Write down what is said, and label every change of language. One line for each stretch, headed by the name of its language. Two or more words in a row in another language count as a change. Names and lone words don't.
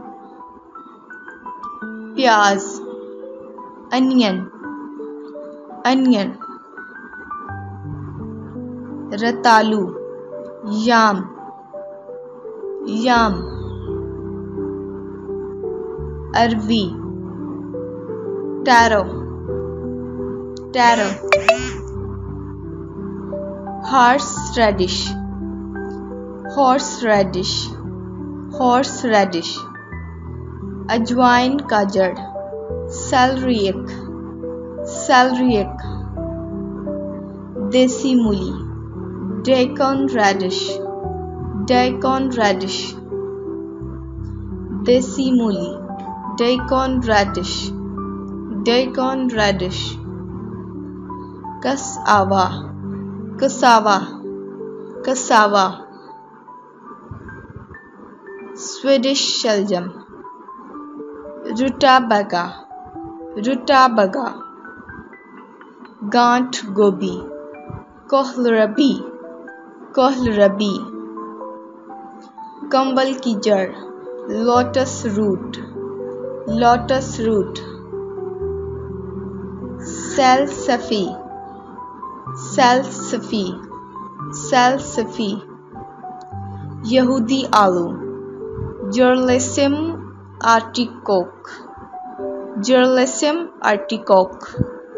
English: प्याज, onion, onion, रतालू, yam, yam, अरवी, taro, taro, horse radish, horse radish, horse radish,
Hindi: अजवाइन का जड़,
English: celeriac, celeriac,
Hindi: देसी मूली,
English: daikon radish, daikon radish,
Hindi: देसी मूली,
English: daikon radish, daikon radish, cassava, cassava, cassava, Swedish शलजम, rutabaga, rutabaga,
Hindi: गांठ गोभी,
English: kohlrabi, kohlrabi,
Hindi: कंबल की जड़,
English: lotus root, lotus root, salsify, salsify, salsify,
Hindi: यहूदी आलू,
English: Jerusalem artichoke, Jerusalem artichoke,